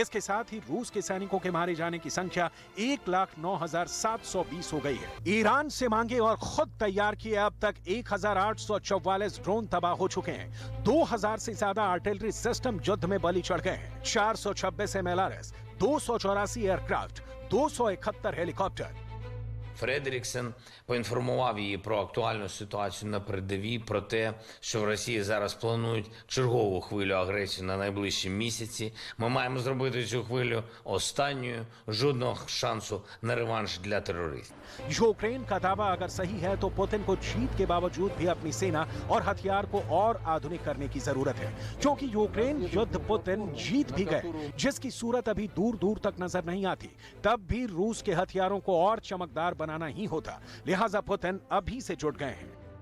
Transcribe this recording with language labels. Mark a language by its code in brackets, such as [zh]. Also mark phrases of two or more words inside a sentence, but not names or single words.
[hi] इसके साथ ही रूस के सैनिकों के मारे जाने की संख्या 1,09,720 हो गई है। ईरान से मांगे और खुद तैयार किए अब तक 1,844 ड्रोन तबाह हो चुके हैं। 2,000 से ज्यादा [en] artillery system [hi] युद्ध में बलि चढ़ गए हैं। [en] 426 MLRS, 284 aircraft, 271 helicopter. [uk] Фредріксен поінформував її про актуальну ситуацію на передовій, про те, що в Росії зараз планують чергову хвилю агресії на найближчі місяці. Ми маємо зробити цю хвилю останньою, жодного шансу на реванш для терористів. [hi] यूक्रेन का दावा अगर सही है तो पुतिन को जीत के बावजूद भी अपनी सेना और हथियार को और आधुनिक करने की जरूरत है, क्योंकि यूक्रेन युद्ध पुतिन जीत भी गए, जिसकी सूरत अभी दूर दूर तक नजर नहीं आती। तब भी रूस के हथियारों को और चमकदार बनाना ही होता, लिहाजा पुतिन अभी से जुट गए हैं।